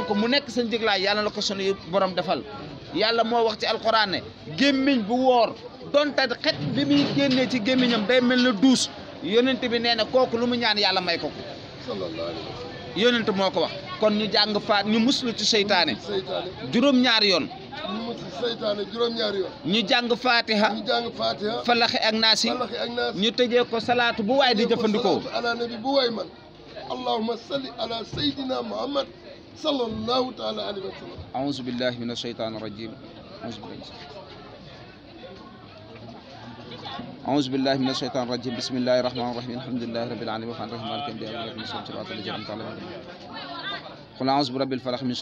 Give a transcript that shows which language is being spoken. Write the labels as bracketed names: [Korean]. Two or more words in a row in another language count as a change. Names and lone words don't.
[Wolof] ko mu nekk sa njëglaay yàlla na ko sunu borom defal yàlla moo wax ci alxuraan ne gémmiñ bu woor donte xet bi muy génnee ci gémmiñam day mel na duus yonent bi nee na kooku lu mu ñaan yàlla may ko yonent moo ko wax kon ñu jàng faat ñu muslu ci seytaane juróom-ñaari yoon ñu jàng fatiha falaxi ak naasi ñu tëjee ko salaatu bu waay di jëfandikoo [Arabic] على النبي [Wolof] bu waay man [Arabic] اللهم صل على سيدنا محمد صلى الله تعالى عليه وسلم أعوذ بالله من الشيطان الرجيم أعوذ بالله من الشيطان الرجيم بسم الله الرحمن الرحيم الحمد لله رب العالمين الرحمن الرحيم مالك يوم الدين إياك نعبد وإياك نستعين قل أعوذ برب الفلق من